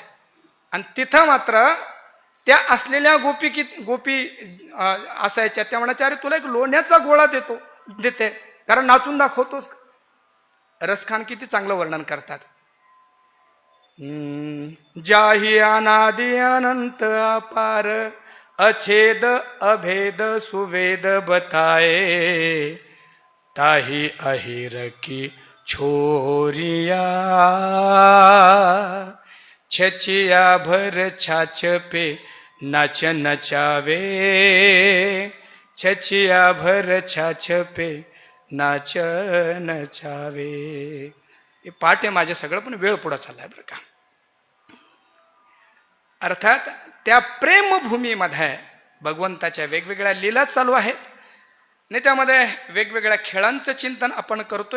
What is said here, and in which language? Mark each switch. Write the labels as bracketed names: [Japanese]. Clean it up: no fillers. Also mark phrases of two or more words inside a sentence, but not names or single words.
[Marathi] आणि तिथं मात्र त्या असलेल्या गोपी असायच्या, त्या म्हणायच्या अरे तुला एक लोण्याचा गोळा देते कारण नाचून दाखवतोस. रसखान किती चांगलं वर्णन करतात. [Braj] जाही अनादि अनंत अपार अछेद अभेद सुवेद बताए ताही अहिर की छोरिया छचिया भर छाछ पे नाच नचावे छचिया भर छाछ पे नाच नचावे. [Marathi] हे पाठ आहे माझे सगळं, पण वेळ पुढे चाललाय बरं का. अर्थात त्या प्रेमभूमीमध्ये भगवंताच्या वेगवेगळ्या लीला चालू आहेत आणि त्यामध्ये वेगवेगळ्या खेळांचं चिंतन आपण करतोय.